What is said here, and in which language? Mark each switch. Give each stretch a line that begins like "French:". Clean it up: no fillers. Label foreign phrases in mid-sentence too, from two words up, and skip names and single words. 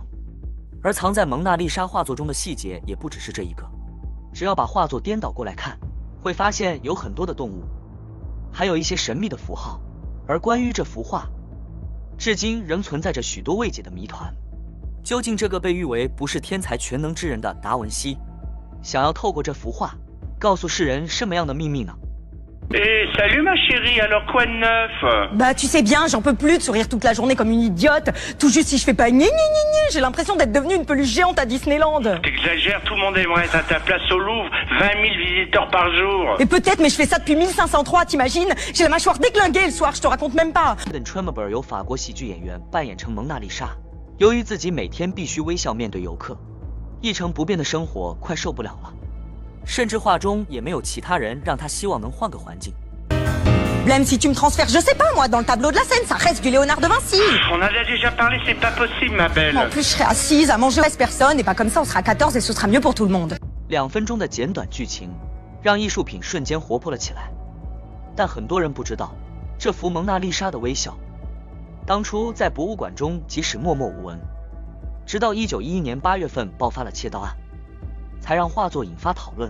Chinese: 而藏在蒙娜丽莎画作中的细节也不只是这一个，只要把画作颠倒过来看，会发现有很多的动物，还有一些神秘的符号。而关于这幅画，至今仍存在着许多未解的谜团。究竟这个被誉为不是天才全能之人的达文西，想要透过这幅画告诉世人什么样的秘密呢？
French: Salut ma chérie, alors quoi de neuf? Bah tu sais bien, j'en peux plus de sourire toute la journée comme une idiote. Tout juste si je fais pas gna gna gna gna, j'ai l'impression d'être devenue une peluche géante à Disneyland. T'exagères, tout le monde aimerait être à ta place au Louvre, 20 000 visiteurs par jour. Et peut-être, mais je fais ça depuis 1503, t'imagines? J'ai la mâchoire déglinguée le soir, je te raconte même pas.
Chinese: Tremblay 由法国喜剧演员扮演成蒙娜丽莎，由于自己每天必须微笑面对游客，一成不变的生活快受不了了。甚至画中也没有其他人让他希望能换个环境。
French: Même si tu me transfères, je sais pas moi, dans le tableau de la scène, ça reste du Léonard de Vinci. On en a déjà parlé, c'est pas possible, ma belle. En plus, je serai assise à manger 13 personnes, et pas comme ça, on sera 14 et ce sera mieux pour tout le monde.
Chinese: 2 分钟的简短剧情，让艺术品瞬间活泼了起来。但很多人不知道，这幅蒙娜丽莎的微笑，当初在博物馆中即使默默无闻，直到1911年8月份爆发了窃盗案，才让画作引发讨论。